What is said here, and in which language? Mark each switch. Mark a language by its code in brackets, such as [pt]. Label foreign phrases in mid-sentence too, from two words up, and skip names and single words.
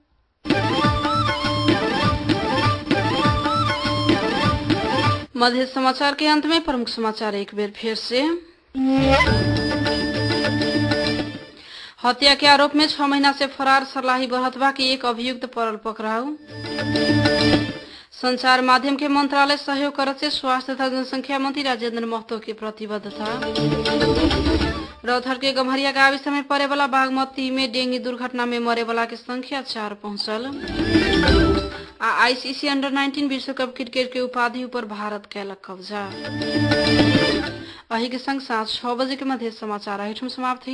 [mai] मध्य समाचार के अंत में प्रमुख समाचार एक बार फिर से। हत्या के आरोप में 6 महीना से फरार सरलाही बरहतवा की एक अभियुक्त पड़ल पकड़ाऊ। संचार माध्यम के मंत्रालय सहयोग करत से स्वास्थ्य तथा जनसंख्या मंत्री राजेंद्र महतो की प्रतिबद्धता। रौथर के गम्हरिया गाविस में पड़े वाला बागमती में डेंगू दुर्घटना में मरे वाला की संख्या 4 पहुंचल। आ आईसीसी अंडर-19 विश्व कप क्रिकेट के उपाधि ऊपर भारत कैलक कब्जा। अही के संग साँझ 6 बजे के मध्य समाचार अहिठुम समाप्त हुई।